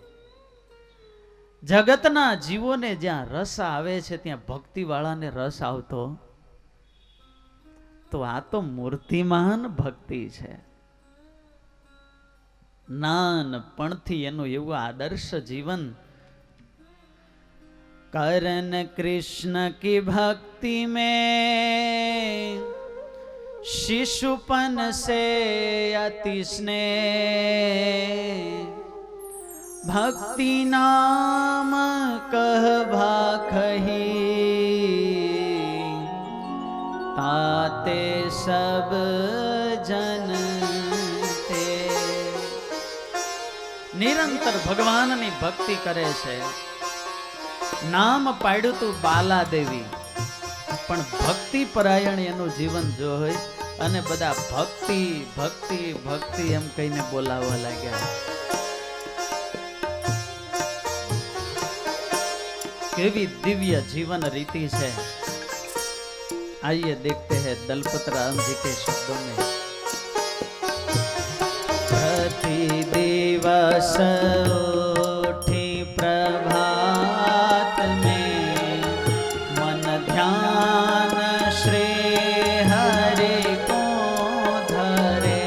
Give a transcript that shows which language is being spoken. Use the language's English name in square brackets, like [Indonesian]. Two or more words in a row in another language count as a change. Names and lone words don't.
[Gujarati] જગતના જીવોને જ્યાં રસ આવે છે ત્યાં ભક્તિ વાળાને રસ આવતો, તો આ તો મૂર્તિમાન ભક્તિ છે. નાનપણથી એનું એવું આદર્શ જીવન. [Hindi] करण कृष्ण की भक्ति में शिशुपन से अति स्नेह, भक्ति नाम कह भाखही, ताते सब जन ते. [Gujarati] નિરંતર ભગવાનની ભક્તિ કરે છે. નામ પાડ્યું તું બાલા દેવી, પણ ભક્તિ પરાયણ એનું જીવન જોઈ અને બધા ભક્તિ ભક્તિ ભક્તિ એમ કહીને બોલાવવા લાગ્યા. કેવી દિવ્ય જીવન રીતિ છે. [Hindi] आइए देखते हैं दलपत राम जी के शब्दों में. प्रति दिवस उठी प्रभात में, मन ध्यान श्री हरि को धरे.